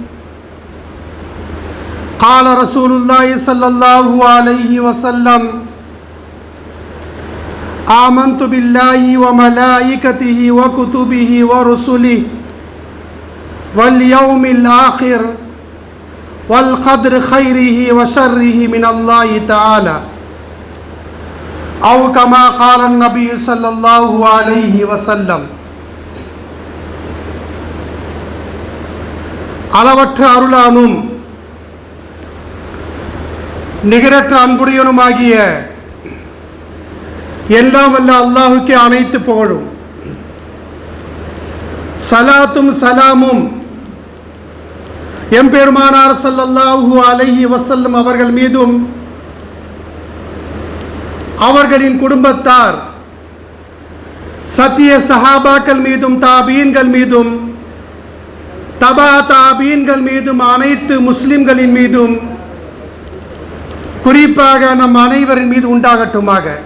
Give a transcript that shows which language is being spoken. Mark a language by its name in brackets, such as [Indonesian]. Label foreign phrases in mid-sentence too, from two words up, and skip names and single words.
[Arabic] قال رسول الله صلى الله عليه وسلم آمنت بالله وملائكته وكتبه ورسله واليوم الآخر والقدر خيره وشره من الله تعالى أو كما قال نبي صلى الله عليه وسلم. [Tamil] அளவற்ற அருளானும் நிகரற்ற அன்புடையனுமாகிய எல்லாம் வல்ல அல்லாஹுக்கே அனைத்து புகழும். சலாத்தும் சலாமும் எம்பெருமானார் [Arabic] صلى الله عليه وسلم [Tamil] அவர்கள் மீதும் அவர்களின் குடும்பத்தார் சத்திய சஹாபாக்கள் மீதும் தாபீன்கள் மீதும் தபா தாபீன்கள் மீதும் அனைத்து முஸ்லிம்களின் மீதும் குறிப்பாக நம் அனைவரின் மீது உண்டாகட்டுமாக.